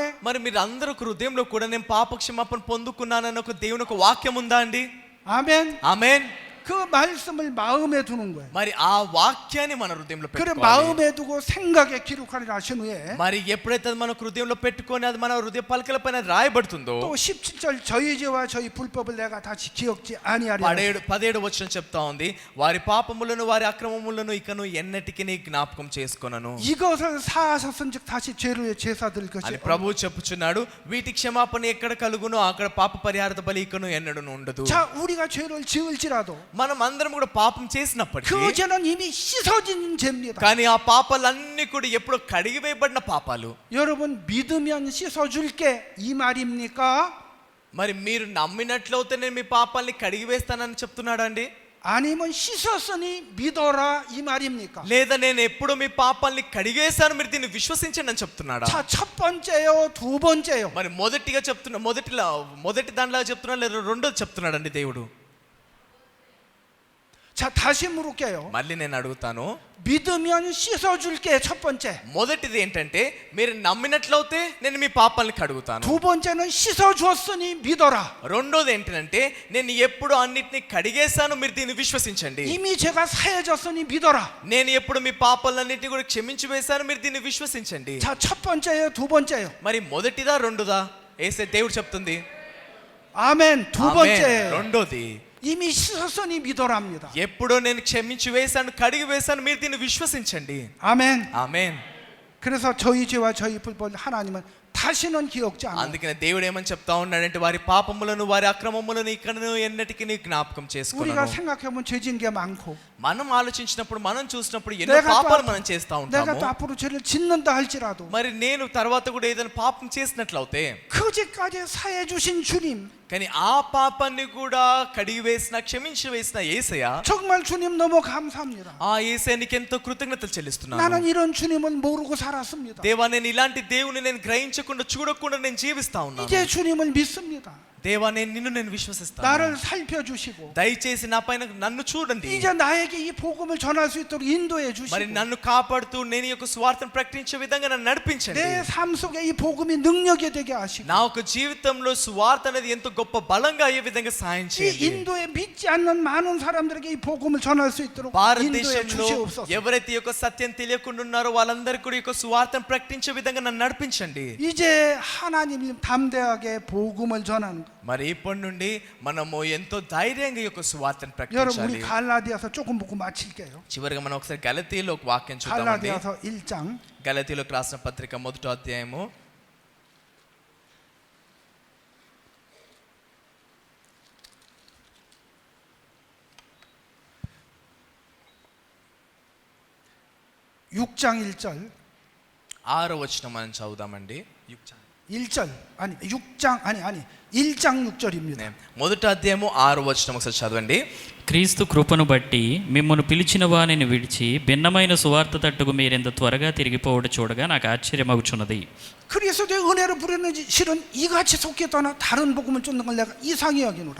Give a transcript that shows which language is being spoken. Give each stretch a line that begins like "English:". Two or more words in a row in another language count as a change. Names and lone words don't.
Telugu: మరి మీరు అందరూ హృదయంలో కూడా నేను పాప క్షమాపణ పొందుకున్నానని ఒక దేవుని ఒక వాక్యం ఉందా అండి?
Korean: 아멘.
Telugu: ఆమేన్.
Korean: 그 말씀을 마음에 두는 거예요.
Telugu: మరి ఆ వాక్యాన్ని మన హృదయంలో
Korean: 그래
Telugu: పెట్టుకోవాలి.
Korean: 마음에 두고 생각에 기록하리라 하신 후에
Telugu: మరి ఎప్పుడైతే అది మన హృదయంలో పెట్టుకొని అది మన హృదయ పలకల పైన అది రాయబడుతుందో
Korean: 또 17절 저희 죄와 저희 불법을 내가 다시 기억지 아니하리라.
Telugu: 17 వచనం చెప్తా ఉంది, వారి పాపములను వారి అక్రమములను ఇకను ఎన్నటికీ జ్ఞాపకం చేసుకొనను
Korean: 이것을 사하셨은즉 다시 죄를 제사드릴 것이
Telugu: అని ప్రభువు చెప్పుచున్నాడు. వీటి క్షమాపణ ఎక్కడ కలుగునో అక్కడ పాప పరిహార బలి ఇకను ఎన్నడూ ఉండదు.
Korean: 자 우리가 죄를 지을지라도
Telugu: మనం అందరం కూడా పాపం చేసినప్పటికీ
Korean: 그 죄는 이미 씻어진 죄입니다.
Telugu: కానీ ఆ పాపాలన్నీ కూడా ఎప్పుడో కడిగివేయబడిన పాపాలు.
Korean: 여러분 믿으면 씻어줄게 이 말입니까?
Telugu: మరి మీరు నమ్మినట్లయితే నేను మీ పాపాలని కడిగివేస్తానని చెప్తున్నాడా అండి?
Korean: 아니면 씻었으니 믿어라 이 말입니까?
Telugu: లేదా నేను ఎప్పుడు మీ పాపాలని కడిగేశాను మీరు దీన్ని విశ్వసించండి అని చెప్తున్నాడా?
Korean: 자 첫 번째요 두 번째요.
Telugu: మరి మొదటి దాంట్లో చెప్తున్నాడు లేదా రెండోది చెప్తున్నాడు అండి దేవుడు?
Korean: 자 다시 물을게요.
Telugu: మళ్ళీ నేను అడుగుతాను,
Korean: 믿으면 씻어줄게 첫 번째.
Telugu: మొదటిది ఏంటంటే మీరు నమ్మినట్లయితే నేను మీ పాపాలని కడుగుతాను.
Korean: 두 번째는 씻어줬으니 믿어라.
Telugu: రెండోది ఏంటంటే నేను ఎప్పుడు అన్నిటిని కడిగేశాను మీరు దీన్ని విశ్వసించండి.
Korean: 이미 제가 사해졌으니 믿어라.
Telugu: నేను ఎప్పుడు మీ పాపాలన్నిటిని కూడా క్షమించి వేశాను మీరు దీన్ని విశ్వసించండి.
Korean: 자 첫 번째요 두 번째요.
Telugu: మరి మొదటిదా రెండోదా? ఏసే దేవుడు చెప్తుంది
Korean: 아멘. 두
Telugu: ఆమేన్.
Korean: 번째요.
Telugu: రెండోది
Korean: 이미 씻었으니 믿어랍니다.
Telugu: ఎప్పుడో నేను క్షమించి వేశాను కడిగి వేశాను మీరు దీన్ని విశ్వసించండి.
Korean: 아멘.
Telugu: ఆమేన్.
Korean: 그래서 저희 죄와 저희 불법을 하나님은 다시는 기억지 않아.
Telugu: అందుకనే దేవుడు ఏమని చెప్తా ఉన్నాడంటే వారి పాపములను వారి అక్రమములను ఇకను ఎన్నటికీ నీ జ్ఞాపకం
Korean: 우리가
Telugu: చేసుకున్నాను.
Korean: 생각해보면 죄진 게 많고
Telugu: మనం ఆలోచించినప్పుడు మనం చూసినప్పుడు ఎన్నో పాపాలు మనం చేస్తా
Korean: 내가
Telugu: ఉంటాము.
Korean: 또 앞으로 죄를 짓는다 할지라도
Telugu: మరి నేను తర్వాత కూడా ఏదైనా పాపం చేసినట్లయితే
Korean: 그제까지 사해 주신 주님,
Telugu: కానీ ఆ పాపాన్ని కూడా కడిగి వేసిన క్షమించి వేసిన యేసయ్య,
Korean: 정말 주님 너무 감사합니다.
Telugu: ఆ యేసయ్యకి ఎంతో కృతజ్ఞతలు చెల్లిస్తున్నాను.
Korean: 나는 이런 주님을 모르고 살았습니다.
Telugu: దేవా నేను ఇలాంటి దేవుని నేను గ్రహించకుండా చూడకుండా నేను జీవిస్తా ఉన్నాను.
Korean: 이제 주님을 믿습니다.
Telugu: దేవా నిన్ను నేను విశ్వసిస్తాను.
Korean: 나를 살펴주시고
Telugu: దయచేసి నా పైన నన్ను చూడండి.
Korean: 이제 나에게 이 복음을 전할 수 있도록 인도해
Telugu: మరి
Korean: 주시고
Telugu: నన్ను కాపాడుతూ నేను ఈ యొక్క స్వార్థను ప్రకటించే విధంగా నన్ను నడిపించండి.
Korean: 내 삶 속에 이 복음이 능력이 되게 하시고
Telugu: నా యొక్క జీవితంలో స్వార్థ అనేది ఎంతో గొప్ప బలంగా అయ్యే విధంగా సాయం
Korean: 이
Telugu: చేయండి.
Korean: 인도에 믿지 않는 많은 사람들에게 이 복음을 전할 수 있도록 인도해
Telugu: భారతదేశంలో
Korean: 주시옵소서.
Telugu: ఎవరైతే ఈ యొక్క సత్యం తెలియకుండా ఉన్నారో వాళ్ళందరికీ కూడా ఈ యొక్క స్వార్థను ప్రకటించే విధంగా నన్ను నడిపించండి.
Korean: 이제 하나님 담대하게 복음을 전하는 거.
Telugu: మరి ఇప్పటి నుండి మనము ఎంతో ధైర్యంగా ఈ యొక్క స్వార్థను
Korean: 여러분
Telugu: ప్రకటించాలి.
Korean: 우리 갈라디아서 조금 보고 마칠게요.
Telugu: చివరిగా మనం ఒకసారి గలతీలో ఒక వాక్యం చూద్దామండి.
Korean: 갈라디아서 1장
Telugu: గలతీలోకి రాసిన పత్రిక 1వ అధ్యాయము
Korean: 6장 1절
Telugu: 6వ వచనం మనం చదువుదామండి.
Korean: 1절 아니 6장 아니 1장 6절입니다.
Telugu: మొదటి అధ్యాయము 6వ వచనం ఒకసారి చదవండి. క్రీస్తు కృపను బట్టి మిమ్మల్ని పిలిచిన వానిని విడిచి భిన్నమైన సువార్త తట్టుకు మీరెంత త్వరగా తిరిగిపోవడం చూడగా నాకు ఆశ్చర్యమగుచున్నది.
Korean: 그리스도의 은혜로 부르는지 실은 이같이 속해 떠나 다른 복음을 쫓는 걸 내가 이상히 여기노라.